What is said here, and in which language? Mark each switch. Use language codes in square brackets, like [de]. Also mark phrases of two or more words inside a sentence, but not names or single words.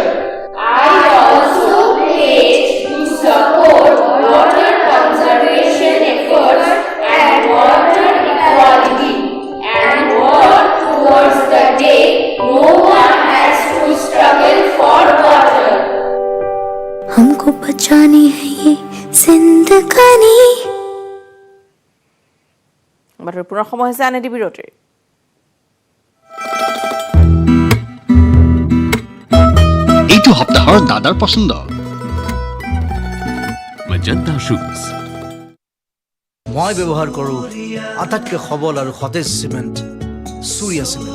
[en] I also pledge to support water conservation efforts and water equality and work towards the day no one has to struggle for water. [hi] हमको बचानी है ये जिंदगानी। [as] বাতৰি পুনৰ সময় হৈছে আন এটি বিৰতিৰ। এইটো সপ্তাহৰ দাদাৰ পছন্দ মজন্তা শুজ। মই ব্যৱহাৰ কৰোঁ আটাইতকৈ সবল আৰু সতেজ চিমেণ্ট সূৰ্যা চিমেণ্ট।